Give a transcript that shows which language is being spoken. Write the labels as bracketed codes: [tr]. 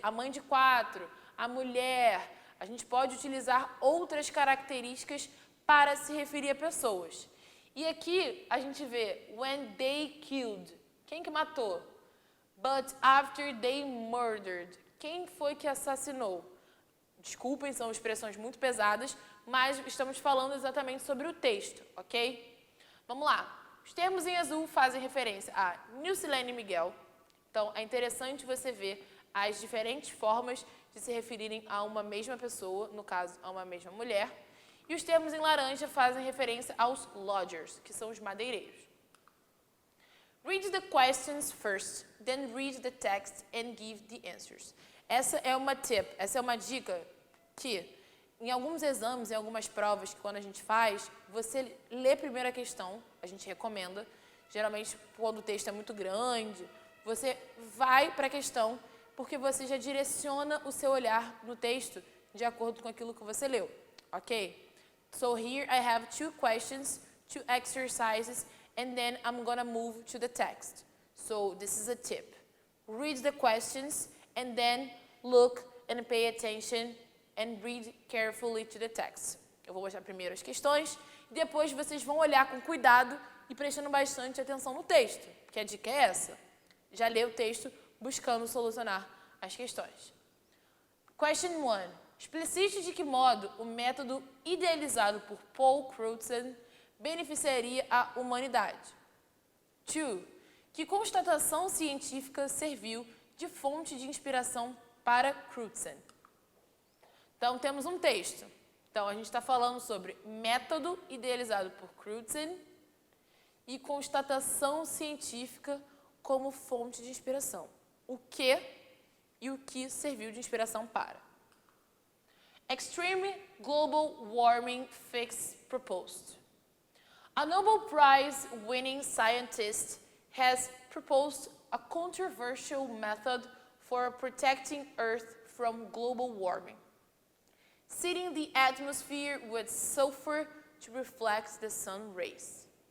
[pt] A mãe de 4, a mulher. A gente pode utilizar outras características para se referir a pessoas. E aqui a gente vê [en] when they killed. [pt] Quem que matou? [en] But after they murdered. [pt] Quem foi que assassinou? Desculpem, são expressões muito pesadas, mas estamos falando exatamente sobre o texto, ok? Vamos lá. Os termos em azul fazem referência a Nilcilene Miguel. Então, é interessante você ver as diferentes formas de se referirem a uma mesma pessoa, no caso, a uma mesma mulher. E os termos em laranja fazem referência aos lodgers, que são os madeireiros. [en] Read the questions first, then read the text and give the answers. [pt] Essa é uma tip, essa é uma dica que, em alguns exames, em algumas provas que quando a gente faz, você lê primeiro a questão, a gente recomenda. Geralmente, quando o texto é muito grande, você vai para a questão porque você já direciona o seu olhar no texto de acordo com aquilo que você leu, ok? [en] So here I have 2 questions, 2 exercises, and then I'm gonna move to the text. So this is a tip. Read the questions and then look and pay attention and read carefully to the text. [pt] Eu vou mostrar primeiro as questões e depois vocês vão olhar com cuidado e prestando bastante atenção no texto. Porque a dica é essa. Já lê o texto buscando solucionar as questões. [en] Question 1. [pt] Explicite de que modo o método idealizado por Paul Crutzen beneficiaria a humanidade. 2. Que constatação científica serviu de fonte de inspiração para Crutzen? Então, temos um texto. Então, a gente está falando sobre método idealizado por Crutzen e constatação científica como fonte de inspiração. O que e o que serviu de inspiração para. [en] Extreme Global Warming Fix Proposed. A Nobel Prize-winning scientist has proposed a controversial method for protecting Earth from global warming, seeding the atmosphere with sulfur to reflect the sun rays.